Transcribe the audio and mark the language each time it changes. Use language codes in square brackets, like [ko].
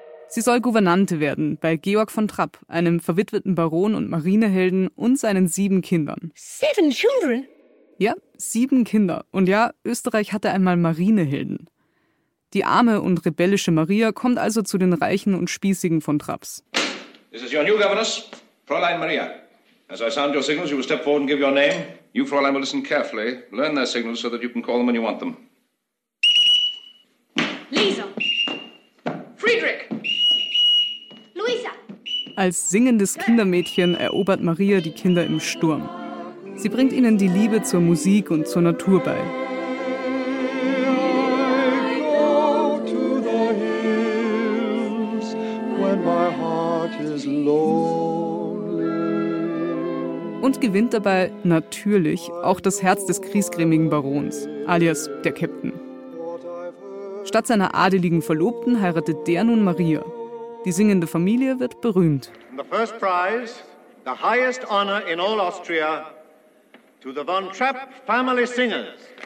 [de] Sie soll Gouvernante werden bei Georg von Trapp, einem verwitweten Baron und Marinehelden und seinen 7 Kindern. [en] 7 children? [de] Ja, 7 Kinder. Und ja, Österreich hatte einmal Marinehelden. Die arme und rebellische Maria kommt also zu den Reichen und Spießigen von Trapps. [en] This is your new governess, Fräulein Maria. As I sound your signals, you will step forward and give your name. You, Fräulein, will listen carefully. Learn their signals so that you can call them when you want them. Lisa. Friedrich. Luisa. [de] Als singendes Kindermädchen erobert Maria die Kinder im Sturm. Sie bringt ihnen die Liebe zur Musik und zur Natur bei. Und gewinnt dabei natürlich auch das Herz des griesgrämigen Barons, alias der Käpt'n. Statt seiner adeligen Verlobten heiratet der nun Maria. Die singende Familie wird berühmt. [en] The first prize, the highest honor in all Austria, to the von Trapp family singers.